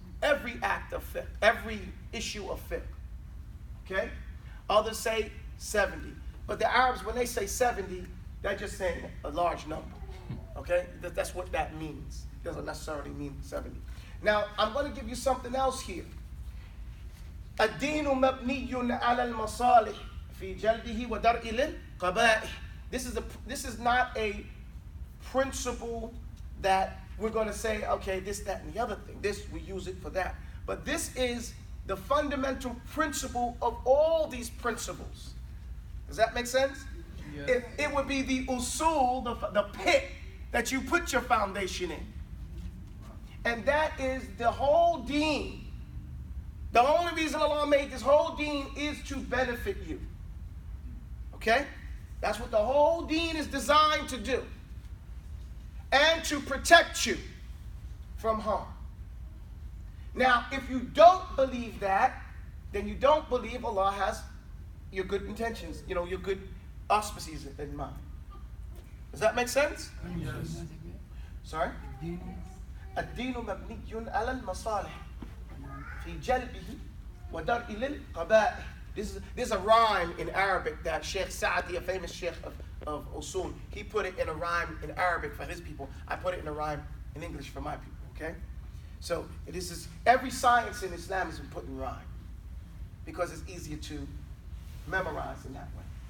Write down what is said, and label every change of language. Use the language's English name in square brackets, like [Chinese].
[English] Every act of fiqh, every issue of fiqh. Okay? Others say 70. But the Arabs, when they say 70, they're just saying a large number. Okay? That's what that means. It doesn't necessarily mean 70. Now, I'm going to give you something else here. [Arabic] الدين مبني على المصالح في جلبه ودرء للقبائح. [English] This is not a principle that we're going to say, okay, this, that, and the other thing. This, we use it for that. But this is the fundamental principle of all these principles. Does that make sense? Yes. It would be the usul, the pit that you put your foundation in. And that is the whole deen. The only reason Allah made this whole deen is to benefit you. Okay? That's what the whole deen is designed to do. And to protect you from harm. Now, if you don't believe that, then you don't believe Allah has your good intentions, your good auspices in mind. Does that make sense? Yes. Sorry? [Arabic] الدين مبني على المصالح في جلبه ودرء للقبائح. [English] This is a rhyme in Arabic that Shaykh Sa'di, a famous Shaykh of Usul, he put it in a rhyme in Arabic for his people. I put it in a rhyme in English for my people, okay? So every science in Islam has been put in rhyme because it's easier to memorize in that way.